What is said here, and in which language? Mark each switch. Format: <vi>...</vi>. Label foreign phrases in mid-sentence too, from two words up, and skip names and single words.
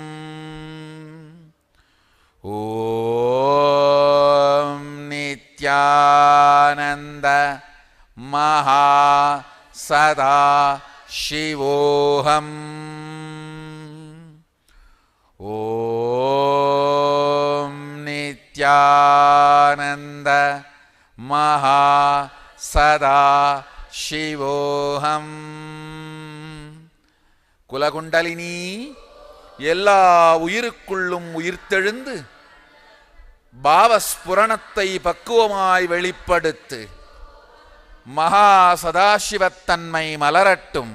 <sa>ओम् नित्यानन्द महा सदा शिवोऽहम्. ओम् नित्यानन्द महा सदा शिवोऽहम्.</sa> <ta>குலகுண்டலினி, எல்லா உயிருக்குள்ளும் உயிர்த்தெழுந்து பாவஸ்புரணத்தை பக்குவமாய் வெளிப்படுத்து. மகா சதாசிவத்தன்மை மலரட்டும்.</ta>